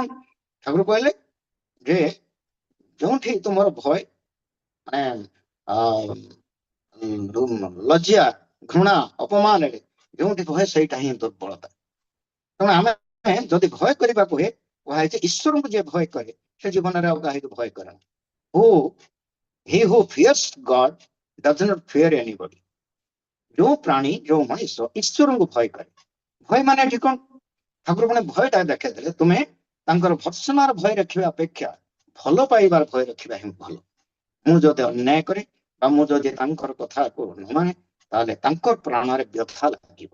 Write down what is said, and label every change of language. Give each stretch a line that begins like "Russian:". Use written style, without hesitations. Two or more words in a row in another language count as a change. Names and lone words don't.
Odia: ଠାକୁର କହିଲେ ଯେ ଯୋଉଠି ତୁମର ଭୟ ମାନେ ଲଜ୍ଜା ଘୃଣା ଅପମାନରେ ଯୋଉଠି ଭୟ ସେଇଟା ହିଁ ଦୁର୍ବଳତା। ତେଣୁ ଆମେ ଯଦି ଭୟ କରିବାକୁ ହୁଏ, କୁହାଯାଇଛି ଈଶ୍ୱରଙ୍କୁ ଯିଏ ଭୟ କରେ ସେ ଜୀବନରେ ଆଉ କାହାକୁ ଭୟ କରେ ନା।
English: He who fears God does not fear anybody।
Odia: ଯୋଉ ପ୍ରାଣୀ ଯୋଉ ମଣିଷ ଈଶ୍ୱରଙ୍କୁ ଭୟ କରେ, ଭୟ ମାନେ ଏଠି କଣ? ଠାକୁର ମାନେ ଭୟଟା ଦେଖେଇଦେଲେ ତୁମେ ତାଙ୍କର ଭର୍ସନାର ଭୟ ରଖିବା ଅପେକ୍ଷା ଭଲ ପାଇବାର ଭୟ ରଖିବା ହିଁ ଭଲ। ମୁଁ ଯଦି ଅନ୍ୟାୟ କରେ ବା ମୁଁ ଯଦି ତାଙ୍କର କଥାକୁ ନ ମାନେ ତାହେଲେ ତାଙ୍କର ପ୍ରାଣରେ ବ୍ୟଥା ଲାଗିବ।